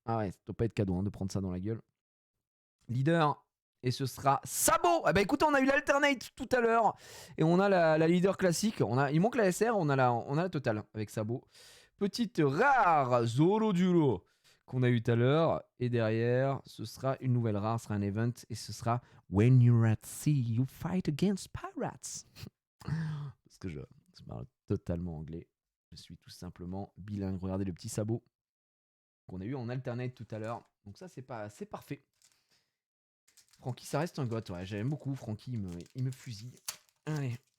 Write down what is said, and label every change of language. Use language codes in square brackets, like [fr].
[fr] Ah ouais, ça doit pas être cadeau hein, de prendre ça dans la gueule. Leader. Et ce sera Sabo. Eh ben écoutez, on a eu l'alternate tout à l'heure. Et on a la leader classique. Il manque la SR, on a la totale avec Sabo. Petite rare Zoro Duro qu'on a eu tout à l'heure. Et derrière, ce sera une nouvelle rare, ce sera un event. Et ce sera [en] When you're at sea, you fight against pirates. [fr] Parce que je parle totalement anglais. Je suis tout simplement bilingue. Regardez le petit Sabo qu'on a eu en alternate tout à l'heure. Donc ça, c'est parfait. Francky, ça reste un goth, ouais. J'aime beaucoup Francky, il me fusille. Allez.